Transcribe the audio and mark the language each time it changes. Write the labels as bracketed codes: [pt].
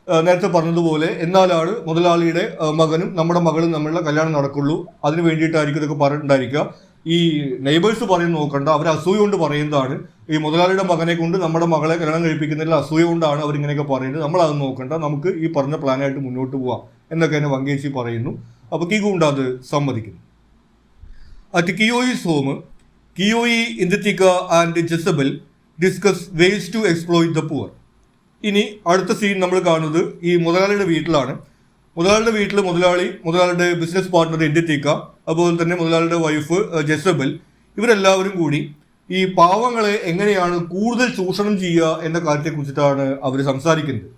[ml] നേരത്തെ പറഞ്ഞതുപോലെ എന്നാലാണ് മുതലാളിയുടെ മകനും നമ്മുടെ മകളും തമ്മിലുള്ള കല്യാണം നടക്കുള്ളൂ. അതിന് വേണ്ടിയിട്ടായിരിക്കും ഇതൊക്കെ പറഞ്ഞിട്ടുണ്ടായിരിക്കുക. ഈ നെയ്ബേഴ്സ് പറയുന്നത് നോക്കണ്ട, അവർ അസൂയ കൊണ്ട് പറയുന്നതാണ്. ഈ മുതലാളിയുടെ മകനെ കൊണ്ട് നമ്മുടെ മകളെ കല്യാണം കഴിപ്പിക്കുന്നതിൽ അസൂയ കൊണ്ടാണ് അവരിങ്ങനെയൊക്കെ പറയുന്നത്. നമ്മളത് നോക്കണ്ട, നമുക്ക് ഈ പറഞ്ഞ പ്ലാനായിട്ട് മുന്നോട്ട് പോവാം എന്നൊക്കെ തന്നെ വങ്കേച്ചി പറയുന്നു. അപ്പോൾ കിഗൂണ്ട അത് സമ്മതിക്കുന്നു. [en] At Kiyoi's home, Kiyoyi, Indithika and Jezebel discuss ways to exploit the poor. [ml] ഇനി അടുത്ത സീൻ നമ്മൾ കാണുന്നത് ഈ മുതലാളിയുടെ വീട്ടിലാണ്. മുതലാളിയുടെ വീട്ടിൽ മുതലാളിയുടെ ബിസിനസ് പാർട്ണർ ഇൻഡിത്തിക്ക, അതുപോലെ തന്നെ മുതലാളിയുടെ വൈഫ് ജെസബൽ, ഇവരെല്ലാവരും കൂടി ഈ പാവങ്ങളെ എങ്ങനെയാണ് കൂടുതൽ ചൂഷണം ചെയ്യുക എന്ന കാര്യത്തെക്കുറിച്ചിട്ടാണ് അവർ സംസാരിക്കുന്നത്.